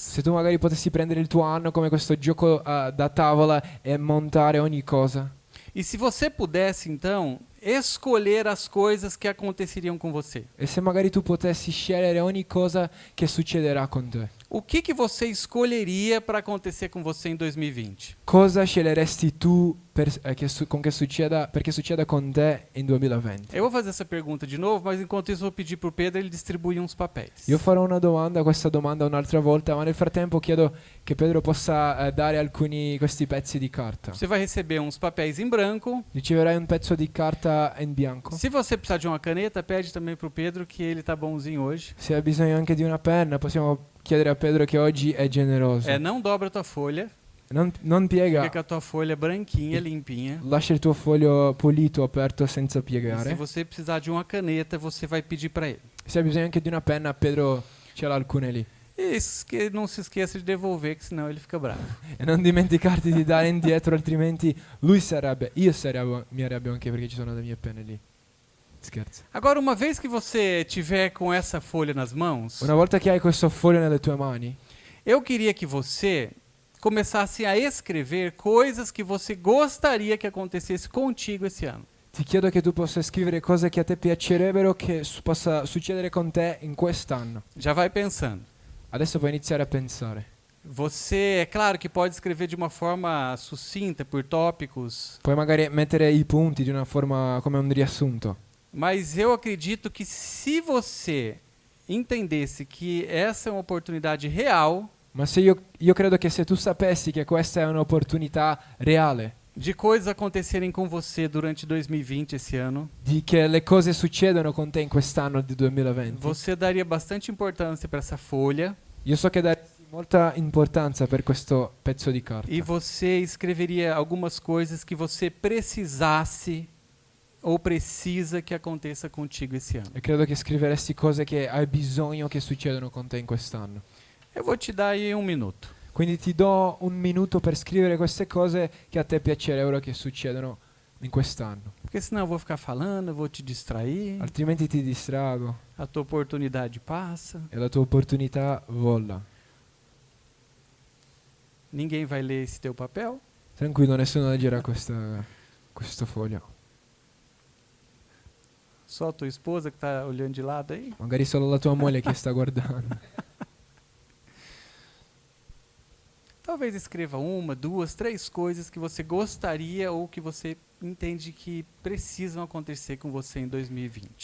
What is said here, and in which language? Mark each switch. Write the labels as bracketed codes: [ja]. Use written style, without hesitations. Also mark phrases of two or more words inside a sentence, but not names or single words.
[it] Se tu magari potessi prendere il tuo anno come questo gioco da tavola e montare ogni cosa. [pt] e se você pudesse então escolher as coisas que aconteceriam com você, [it] E se magari tu potessi scegliere ogni cosa che succederà con te. [pt] o que você escolheria para acontecer com você em 2020? [it] Cosa sceglieresti tu perché succeda con te in 2020? [pt] Eu vou fazer essa pergunta de novo, mas enquanto isso eu vou pedir para o Pedro ele distribuir uns papéis. [it] Io farò questa domanda un'altra volta, ma nel frattempo chiedo che Pedro possa dare questi pezzi di carta. [pt] Você vai receber uns papéis em branco. [it] Riceverai un pezzo di carta in bianco. [pt] Se você precisar de uma caneta, pede também para o Pedro que ele tá bonzinho hoje. [it] Se hai bisogno anche di una penna, possiamo chiedere a Pedro che oggi è generoso. [pt] Não dobra a tua folha, [it] Non piega, [pt] fica com a tua folha branquinha, limpinha. [it] lascia il tuo foglio pulito, aperto, senza [pt] E se [it] piegare. [pt] você precisar de uma caneta, você vai pedir para ele. [it] Se hai bisogno anche di una penna, Pedro ce l'ha alcune lì. [pt] E não se esqueça de devolver, que senão ele fica bravo. [it] E non dimenticarti di dare indietro, altrimenti mi arrabbio anche perché ci sono le mie penne lì. Scherzo. [pt] Agora, uma vez que você tiver com essa folha nas mãos, [it] Una volta che hai questo foglio nelle tue mani, [pt] eu queria que você começasse a escrever coisas que você gostaria que acontecesse contigo esse ano. [it] ti chiedo che tu possa scrivere cose che a te piacerebbero che possa succedere con te in quest'anno. [pt] Já vai pensando. [it] Adesso puoi iniziare a pensare. [pt] Você, é claro que pode escrever de uma forma sucinta, por tópicos, [it] Puoi magari mettere i punti di una forma come un riassunto. [pt] mas eu acredito que se você entendesse que essa é uma oportunidade real [it] Ma se io credo che se tu sapessi che questa è un'opportunità reale, [pt] de coisas acontecerem com você durante 2020, esse ano, [it] di che le cose succedono con te in quest'anno di 2020, [pt] você daria bastante importância para essa folha [it] io so che daresti molta importanza per questo pezzo di carta. [pt] e você escreveria algumas coisas que você precisasse ou precisa que aconteça contigo esse ano. [it] E credo che scriveresti cose che hai bisogno che succedono con te in quest'anno. [pt] Eu vou te dar aí 1 minuto. [it] Quindi ti do un minuto per scrivere queste cose che a te piacerebbero che succedono in quest'anno. [pt] Porque senão eu vou ficar falando, eu vou te distrair, [it] Altrimenti ti distrago [pt] a tua oportunidade passa, [it] e la tua opportunità vola. [pt] ninguém vai ler esse teu papel. [it] Tranquillo, nessuno leggerà questo foglio. [pt] Só a tua esposa que está olhando de lado aí. [it] Magari solo la tua moglie che sta guardando. [pt] Talvez escreva 1, 2, 3 coisas que você gostaria ou que você entende que precisam acontecer com você em 2020.